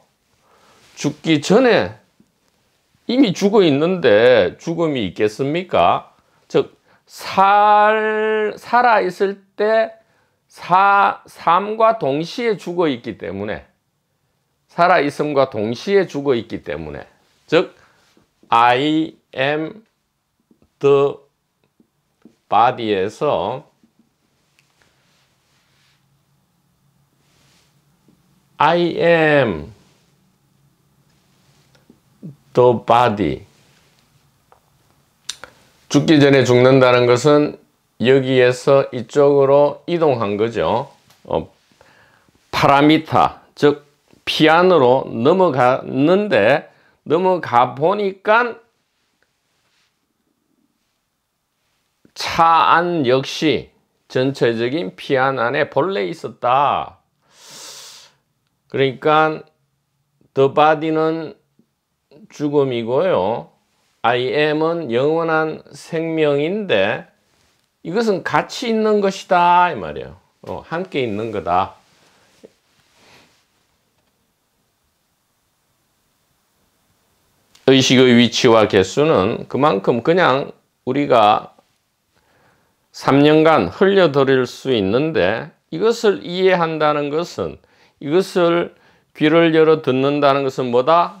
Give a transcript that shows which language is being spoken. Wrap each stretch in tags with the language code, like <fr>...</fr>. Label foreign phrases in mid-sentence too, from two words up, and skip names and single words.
<ko>죽기 전에 이미 죽어 있는데 죽음이 있겠습니까? 즉 살아 있을 때 삶과 동시에 죽어 있기 때문에, 살아 있음과 동시에 죽어 있기 때문에, 즉</ko> <en>I am the body</en> <ko>에서</ko> <en>I am the body.</en> <ko>죽기 전에 죽는다는 것은 여기에서 이쪽으로 이동한 거죠. 파라미타, 즉 피안으로 넘어갔는데, 넘어가 보니까 차 안 역시 전체적인 피안 안에 본래 있었다. 그러니까</ko> <en>the body</en> <ko>는 죽음이고요.</ko> <en>I am</en> <ko>은 영원한 생명인데 이것은 같이 있는 것이다 이 말이에요. 함께 있는 거다. 의식의 위치와 개수는 그만큼 그냥 우리가 3년간 흘려들일 수 있는데, 이것을 이해한다는 것은, 이것을 귀를 열어 듣는다는 것은 뭐다?</ko>